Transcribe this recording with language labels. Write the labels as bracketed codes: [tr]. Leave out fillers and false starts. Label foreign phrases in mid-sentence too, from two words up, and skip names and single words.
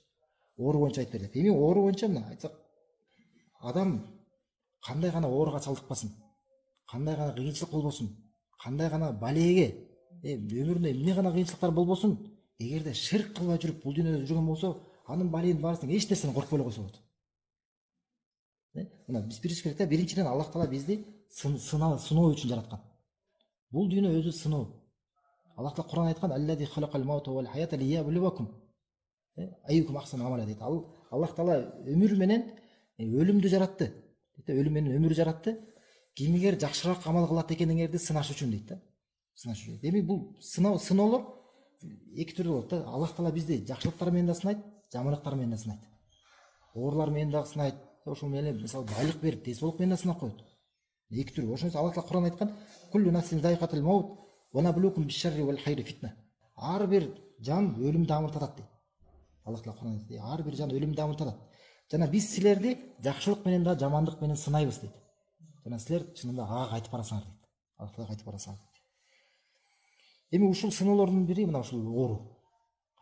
[ky] Оору боюнча айтып берди. Эми оору боюнча мына айтсак, адам кандай гана ооруга чалдыкпасын, кандай гана кыйынчылык болбосун, кандай гана балеге, өмүрүндө эмне гана кыйынчылыктар болбосун, эгерде ширк кылбай жүрүп бул дүйнөдө жүргөн болсо, анын баленин баарысынан эч нерсени коркпой эле койсо болот. Мына биз билиш керек да, биринчиден Аллах Таала бизди сыноо үчүн жараткан. Бул дүйнө өзү сыноо. Аллах Таала Кур'ан айткан: [ar] "الذي خلق الموت والحياة ليبلوكم أيكم أحسن عملا" дейт. [ky] Аллах Таала өмүр менен өлүмдү жаратты. Өлүм менен өмүрү жаратты. Кимигер жакшыраак амал кылат экениңерди сынаш үчүн дейт да. Сынаш үчүн. Эми бул сыноолор эки түрдүү болот да. Аллах Таала бизди жакшылыктар менен да сынайт, жаманлыктар менен да сынайт. Оорулар менен да сынайт. Ошол менен мисалы байлык берип, тезболук менен да сынап коет. Эки түрү. Ошон үчүн Аллах Таала Кур'ан айткан: [ar] "كل نفس ذائقة الموت ونبلوكم بالشر والخير فتنة". [ky] Ар бир жан өлүмдү амынтатат дейт. Аллах Таала Кур'ан айтты: "Ар бир жан өлүмдү амынтатат. Жана биз силерди жакшылык менен да, жамандык менен сынайбыз" дейт. Жана силер чынында ага кайтып барасыңар дейт. Аллах Таала кайтып барасыңар дейт. Эми ушул сыноолордун бири мына ушул оору.